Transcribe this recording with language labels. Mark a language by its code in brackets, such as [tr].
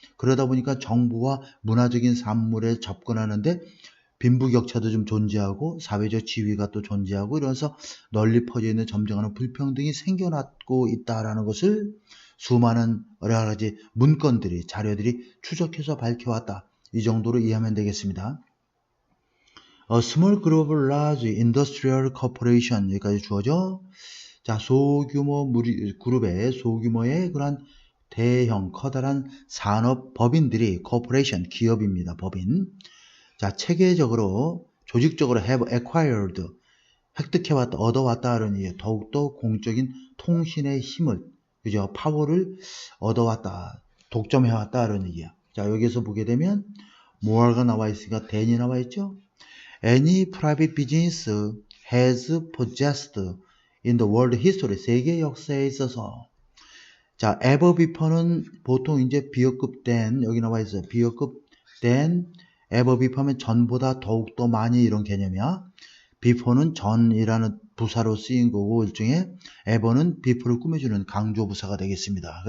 [ko] 그러다 보니까 정부와 문화적인 산물에 접근하는데 빈부격차도 좀 존재하고 사회적 지위가 또 존재하고 이러면서 널리 퍼져 있는 점정하는 불평등이 생겨나고 있다라는 것을 수많은 여러 가지 문건들이 자료들이 추적해서 밝혀왔다. 이 정도로 이해하면 되겠습니다. [en] small group large industrial corporation [ko] 여기까지 주어져. 자, 소규모 그룹의 소규모의 그런 대형 커다란 산업 법인들이 corporation 기업입니다. 법인. 자, 체계적으로 조직적으로 [en] have acquired [ko] 획득해왔다, 얻어왔다는 얘기. 더욱더 공적인 통신의 힘을, 그죠? 파워를 얻어왔다, 독점해왔다는 얘기야. 자, 여기서 보게 되면 more가 나와 있으니까 than이 나와 있죠? [en] Any private business has possessed in the world history. [ko] 세계 역사에 있어서. 자, ever before는 보통 이제 비어급 than, 여기 나와 있어요. 비어급 than, ever before면 전보다 더욱더 많이 이런 개념이야. before는 전이라는 부사로 쓰인 거고, 일종의 ever는 before를 꾸며주는 강조 부사가 되겠습니다.